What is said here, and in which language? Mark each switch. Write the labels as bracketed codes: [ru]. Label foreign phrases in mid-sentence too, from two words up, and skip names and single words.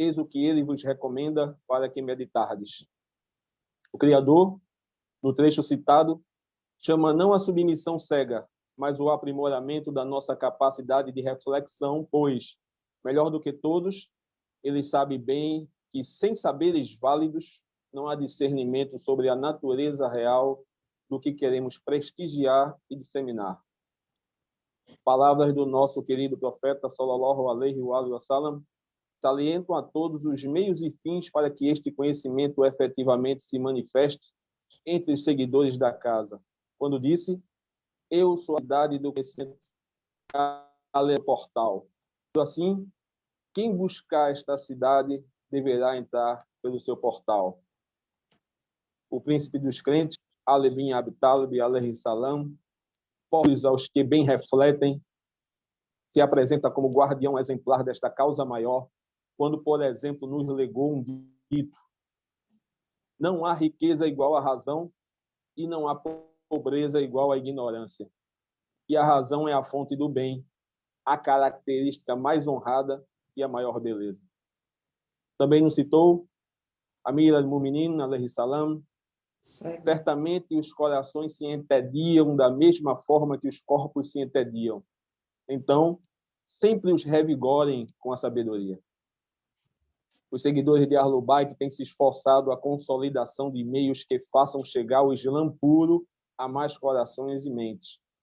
[pt] eis o que ele vos recomenda para que meditardes. O Criador, no trecho citado, chama não a submissão cega, mas o aprimoramento da nossa capacidade de reflexão, pois, melhor do que todos, ele sabe bem que, sem saberes válidos, não há discernimento sobre a natureza real do que queremos prestigiar e disseminar. Palavras do nosso querido profeta, [ar] صلى الله عليه وسلم, [pt] salientam a todos os meios e fins para que este conhecimento efetivamente se manifeste entre os seguidores da casa. Quando disse, eu sou a cidade do conhecimento, é o portal. Assim, quem buscar esta cidade deverá entrar pelo seu portal. O príncipe dos crentes, Ali bin Abi Talib, [ar] عليه السلام, [pt] pobres aos que bem refletem, se apresenta como guardião exemplar desta causa maior, quando, por exemplo, nos legou um dito: não há riqueza igual à razão e não há pobreza igual à ignorância. E a razão é a fonte do bem, a característica mais honrada e a maior beleza. Também nos citou Amir al-Mu'minin, [ar] عليه السلام, [pt] certamente os corações se entediam da mesma forma que os corpos se entediam. Então, sempre os revigorem com a sabedoria. Os seguidores de Ahlul Bayt têm se esforçado a consolidação de meios que façam chegar o Islã puro a mais corações e mentes.